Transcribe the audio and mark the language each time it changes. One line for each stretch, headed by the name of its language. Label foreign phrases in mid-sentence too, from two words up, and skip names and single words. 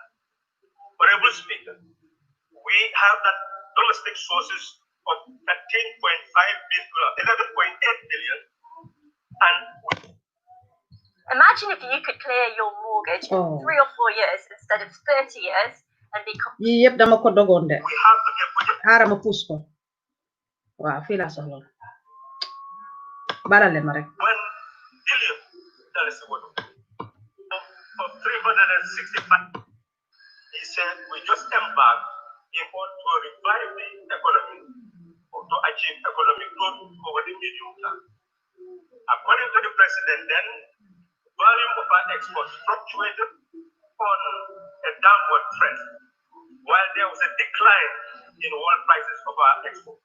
English: Honorable Speaker, we have that domestic sources of 13.5 billion, 11.8 billion, and imagine if you could clear your mortgage in 3 or 4 years instead of 30 years and be Yep,
Wolof: dama ko dogonde.
English: we have to get budget.
Wolof: Ara ma pousse ko. Waaw, fi la soxla. Barale ma rek.
English: 1 billion, that is what of 365. He said we just embarked in order to revive the economy or to achieve economic growth over the medium term. According to the president, then volume of our exports fluctuated on a downward trend, while there was a decline in world prices of our exports.